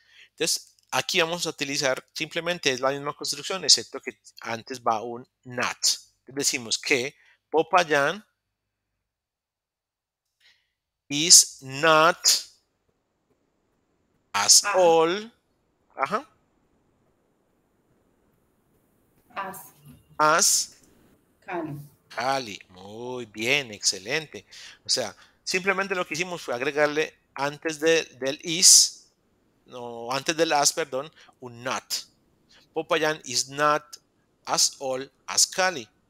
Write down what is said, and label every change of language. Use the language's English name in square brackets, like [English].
[Spanish] Entonces, aquí vamos a utilizar, simplemente es la misma construcción, excepto que antes va un not. Decimos que [English] Popayán is not as old as Cali. [Spanish] Muy bien, excelente. O sea, simplemente lo que hicimos fue agregarle antes del is, no, antes del as, perdón, un not. [English] Popayán is not as old as Cali.